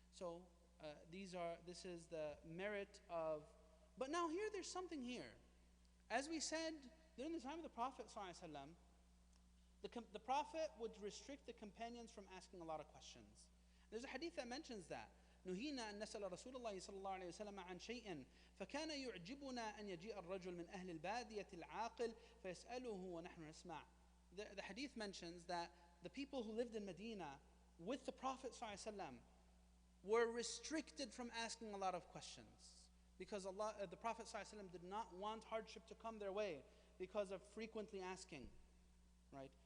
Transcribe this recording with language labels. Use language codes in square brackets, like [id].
[en] So this is the merit of, but now there's something here. As we said, during the time of the Prophet ﷺ, the Prophet would restrict the companions from asking a lot of questions. There's a hadith that mentions that. [ar] نهينا أن نسأل رسول الله صلى الله عليه وسلم عن شيء فكان يعجبنا أن يجيء الرجل من أهل البادية العاقل فيسأله ونحن نسمع. [en] The hadith mentions that the people who lived in Medina with the Prophet ﷺ were restricted from asking a lot of questions because the Prophet ﷺ did not want hardship to come their way because of frequently asking, right?